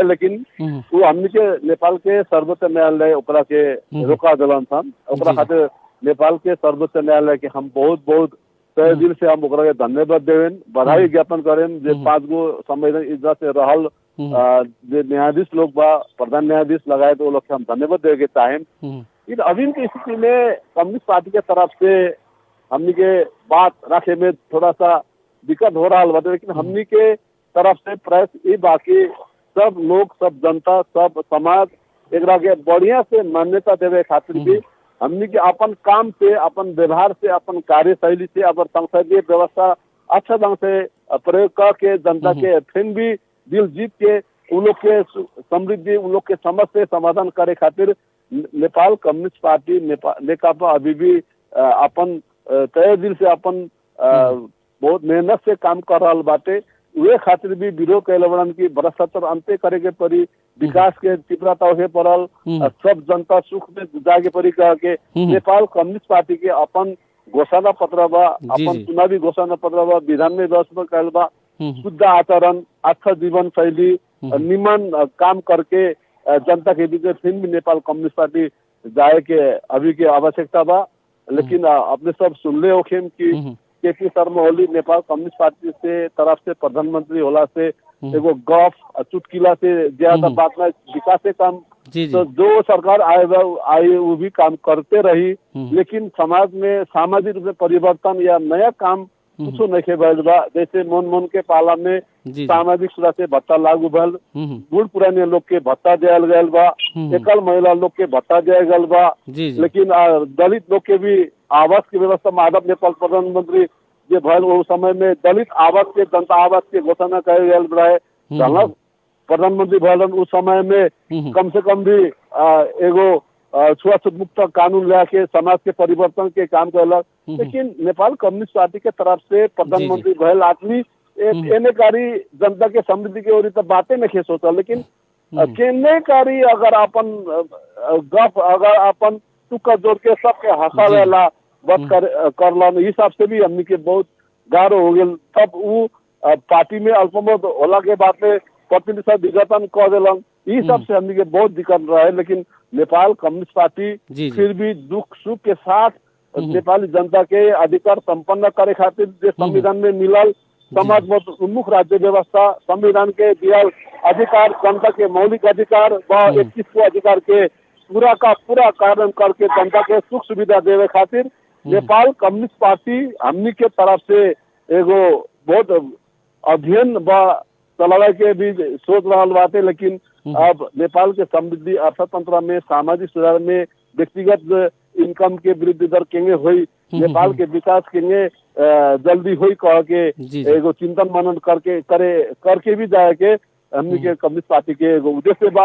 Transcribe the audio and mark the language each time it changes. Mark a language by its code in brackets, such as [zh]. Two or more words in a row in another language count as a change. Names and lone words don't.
[bho] लेकिन वो हमनी के नेपाल के सर्वोच्च न्यायालय ओकरा के रोका दिलन था। ओकरा खातिर नेपाल के सर्वोच्च न्यायालय के हम बहुत बहुत तहे दिल से हम ओकरा के धन्यवाद देवेन, बधाई ज्ञापन करें। जे 5 गो संविधान इज्जत से रहल जे न्यायाधीश लोग बा, प्रधान न्यायाधीश लगाए तो वो लोग के हम धन्यवाद देवे के चाहें। लेकिन अभी की स्थिति में कम्युनिस्ट पार्टी के तरफ से हमनी के बात रखे में थोड़ा सा दिक्कत हो रहा है। लेकिन हमनी के तरफ से प्रयास ये बाकी सब लोग, सब जनता, सब समाज एकरा के बढ़िया से मान्यता देवे खातिर भी हमनी के अपन काम से, अपन व्यवहार से, अपन कार्यशैली से, अपन संसदीय व्यवस्था अच्छा ढंग से प्रयोग करके जनता के फिर भी दिल जीत के उन लोग के समृद्धि, उन लोग के समस्या समाधान करे खातिर नेपाल कम्युनिस्ट पार्टी नेकपा अभी भी अपन तय दिल से अपन बहुत मेहनत से काम कर रहा बाटे। वे खातिर भी विरोध कैले बड़न की भ्रष्टाचार अंत्य करे के पड़ी, विकास के तीव्रता होके पड़ल, सब जनता सुख में जागे पड़ी कह के नेपाल कम्युनिस्ट पार्टी के अपन घोषणा पत्र बा, अपन चुनावी घोषणा पत्र बा, विधान में व्यवस्था कैल बा, शुद्ध आचरण, अच्छा जीवन शैली, निमन काम करके जनता के बीच फिर भी नेपाल कम्युनिस्ट पार्टी जाए के अभी के आवश्यकता बा। लेकिन अपने सब सुनले होखेम कि के पी शर्मा ओली नेपाल कम्युनिस्ट पार्टी से तरफ से प्रधानमंत्री होला से एगो गफ चुटकिला से ज्यादा बात में विकास से काम तो जो सरकार आए वो भी काम करते रही। लेकिन समाज में सामाजिक रूप से परिवर्तन या नया काम कुछ नहीं भैल बा। जैसे मन के पाला में सामाजिक सुरक्षा भत्ता लागू भल, बूढ़ पुराने लोग के भत्ता दिया गया बा, एकल महिला लोग के भत्ता दिया गया बा। लेकिन दलित लोग के भी आवास की व्यवस्था माधव नेपाल प्रधानमंत्री जो भल वो समय में दलित आवास के, जनता आवास के घोषणा करे गया रहे। प्रधानमंत्री भलन उस समय में कम से कम भी एगो छुआछूत मुक्त कानून ला के समाज के परिवर्तन के काम कैलक। लेकिन नेपाल कम्युनिस्ट पार्टी के तरफ से प्रधानमंत्री भयल आदमी केनेकारी जनता के समृद्धि के ओर तो बातें में खेस होता। लेकिन केनेकारी अगर अपन गप अगर अपन टुक्का जोड़ के सबके हंसावेला बस करला हिसाब से भी हमनी के बहुत गाढ़ो हो गल। तब वो पार्टी में अल्पमत होला के बाद में प्रतिनिधि विघटन कर दिलन। इस सब से हमनी के बहुत दिक्कत रहे। लेकिन नेपाल कम्युनिस्ट पार्टी फिर भी दुख सुख के साथ नेपाली जनता के अधिकार संपन्न करे खातिर जो संविधान में मिलल समाज उन्मुख राज्य व्यवस्था, संविधान के दिया अधिकार, जनता के मौलिक अधिकार व 21 को अधिकार के पूरा का पूरा कार्य करके जनता के सुख सुविधा देवे खातिर नेपाल कम्युनिस्ट पार्टी हमनी के तरफ से एगो बहुत अध्ययन व चलावे के भी सोच रहा बाटे, लेकिन अब नेपाल के समृद्धि अर्थतंत्र में, सामाजिक सुधार में, व्यक्तिगत इनकम के वृद्धि दर केंगे हुई, नेपाल के विकास केंगे जल्दी हुई कह के एगो चिंतन मनन करके भी जाए के हमनी के कम्युनिस्ट पार्टी के एगो उद्देश्य बा।